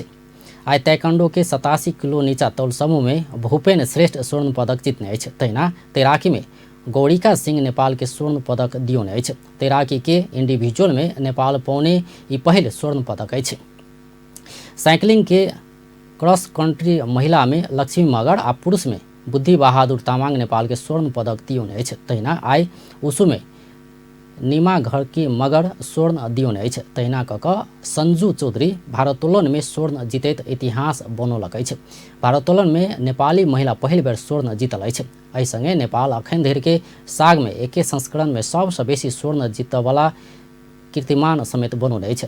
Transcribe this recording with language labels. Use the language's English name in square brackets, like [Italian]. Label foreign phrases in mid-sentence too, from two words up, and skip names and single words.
[Maithili] आइ ताइक्वांडो के 87 किलो नीचा तौल समूह में भूपेन श्रेष्ठ स्वर्ण पदक जीतने अछि। तहिना तैराकी में गौरिका सिंह नेपाल के स्वर्ण पदक दियौने अछि। तैराकी के इंडिविजुअल में नेपाल पौने ई पहिल स्वर्ण पदक अछि। साइक्लिंग के [English] cross country [Maithili] महिला में लक्ष्मी मगर आ पुरुष में बुद्धि बहादुर तामाङ नेपाल के स्वर्ण पदक दियौने अछि। तहिना आइ उसु में नीमा घर की मगर स्वर्ण दियौने अछि। तहिना कऽ संजू चौधरी भारोत्तोलन में स्वर्ण जीतैत इतिहास बनौलक अछि। भारोत्तोलन में नेपाली महिला पहिल बेर स्वर्ण जीतल अछि। एहि संगे नेपाल अखन धरि के साग में एके संस्करण में सबसँ बेसी स्वर्ण जीतयवला कीर्तिमान समेत बनौने अछि।